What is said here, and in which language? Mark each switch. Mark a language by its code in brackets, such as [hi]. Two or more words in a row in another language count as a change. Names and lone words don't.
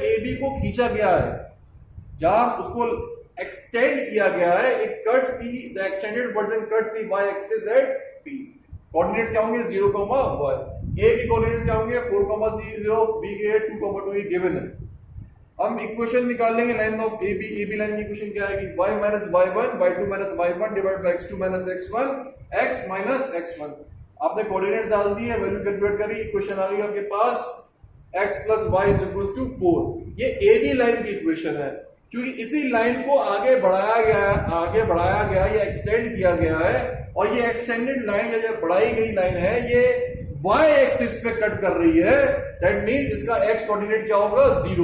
[hi] AB को खींचा गया है, जहां उसको एक्सटेंड किया गया है. [en] It cuts the extended version cuts the y axis at P. [hi] कोऑर्डिनेट्स क्या होंगे 0, y। A के कोऑर्डिनेट्स क्या होंगे 4, 0, B के 2, 2 ये गिवन है। हम इक्वेशन निकाल लेंगे [en] line of [hi] AB। AB लाइन की इक्वेशन क्या आएगी [en] y minus y1 y2 minus y1 divide by x2 minus x1 x minus x1. [hi] आपने कोऑर्डिनेट्स डाल दिए, [en] value calculate [hi] करी, इक्वेशन आ गई आपके पास [en] x plus y is equals to 4। [hi] ये AB लाइन की इक्वेशन है। क्योंकि इसी लाइन को आगे बढ़ाया गया या एक्सटेंड किया गया है, और ये [en] extended line [hi] या जो बढ़ाई गई लाइन है ये [en] y axis [hi] पे कट कर रही है। [en] that means [hi] इसका [en] x coordinate [hi] क्या होगा 0।